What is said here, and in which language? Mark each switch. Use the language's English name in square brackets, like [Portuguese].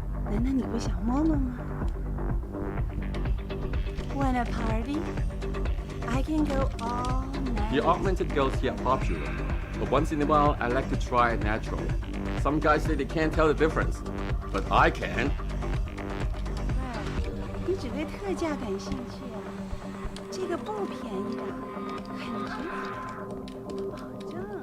[Chinese] 难道你不想摸摸吗？ [English] Want a party? I can go all night. The augmented girls here are popular, but once in a while I like to try it natural. Some guys say they can't tell the difference, but I can. [Chinese] 你只对特价感兴趣啊？这个不便宜的，很值钱，我保证。